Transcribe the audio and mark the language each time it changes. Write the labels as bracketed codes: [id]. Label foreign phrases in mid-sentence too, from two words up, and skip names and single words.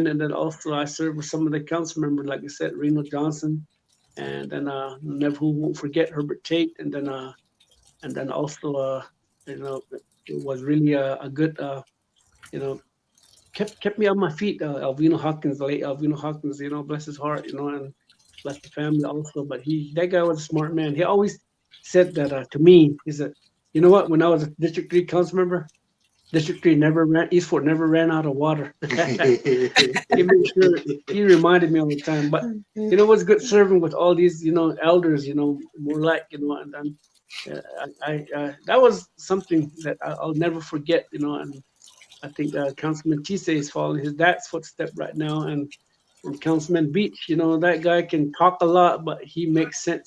[en] And then also I served with some of the council members, like I said, Reno Johnson, and then never who won't forget Herbert Tate, and then also it was really a good kept me on my feet. Alvino Hawkins, the late Alvino Hawkins, bless his heart, and bless the family also. But that guy was a smart man. He always said that to me. He said, you know what? When I was a District 3 council member, District 3 East Fort never ran out of water. He made sure, he reminded me all the time. But it was good serving with all these, elders, more like, and then that was something that I'll never forget, and I think Councilman Tise is following his dad's footstep right now, and Councilman Beach, that guy can talk a lot, but he makes sense.